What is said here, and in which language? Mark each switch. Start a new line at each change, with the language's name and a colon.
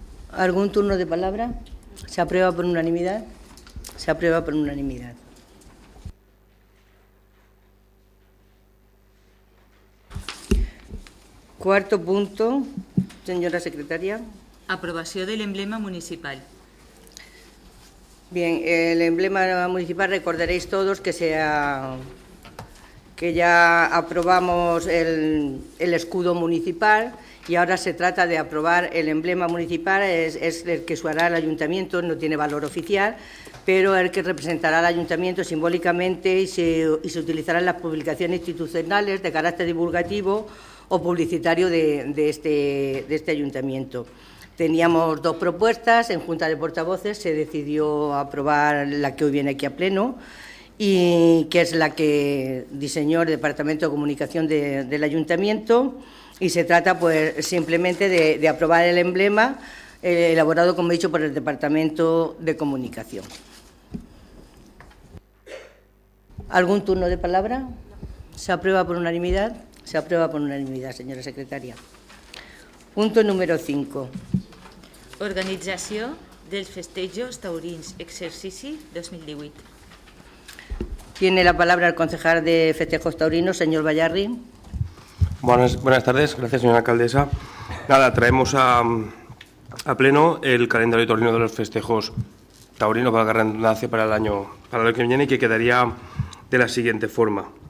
Spanish: ¿Algún turno de palabra? ¿Se aprueba por unanimidad? Se aprueba por unanimidad. Cuarto punto, señora secretaria.
Catalan: Aprovació de l'emblema municipal.
Spanish: Bien, el emblema municipal, recordaréis todos que ya aprobamos el escudo municipal y ahora se trata de aprobar el emblema municipal, es el que usará el ayuntamiento, no tiene valor oficial, pero el que representará al ayuntamiento simbólicamente y se utilizará en las publicaciones institucionales de carácter divulgativo o publicitario de este ayuntamiento. Teníamos dos propuestas, en Junta de Portavoces se decidió aprobar la que hoy viene aquí a pleno, y que es la que diseñó el Departamento de Comunicación del Ayuntamiento, y se trata pues simplemente de aprobar el emblema elaborado, como he dicho, por el Departamento de Comunicación. ¿Algún turno de palabra? ¿Se aprueba por unanimidad? Se aprueba por unanimidad, señora secretaria. Punto número 5.
Catalan: Organització dels festejos taurins, exercici 2018.
Spanish: Tiene la palabra el concejal de Festejos Taurinos, señor Bayarri. Buenas tardes, gracias señora alcaldesa. Nada, traemos a pleno el calendario taurino de los festejos taurinos para la redundancia para el año que viene, y que quedaría de la siguiente forma.